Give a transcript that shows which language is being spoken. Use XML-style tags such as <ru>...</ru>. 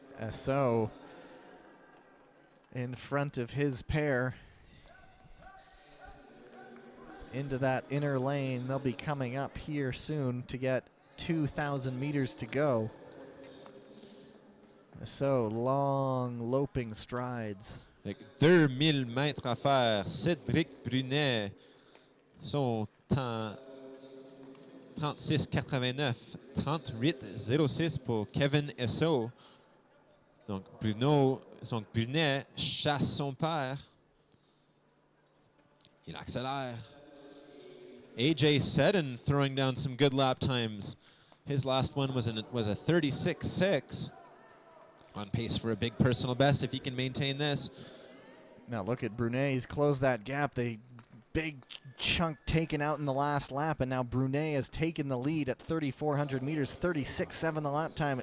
<en>So in front of his pair into that inner lane. They'll be coming up here soon to get 2,000 meters to go. So long loping strides.</en> <fr>Avec 2000 mètres à faire, Cédric Brunet, son temps 36,89, 38,06 pour Kevin Esso. Donc Brunet chasse son père. Il accélère.</fr> <en>AJ Seddon throwing down some good lap times. His last one was a 36.6. On pace for a big personal best if he can maintain this. Now look at Brunet. He's closed that gap. The big chunk taken out in the last lap, and now Brunet has taken the lead at 3,400 meters, 36.7 the lap time.</en>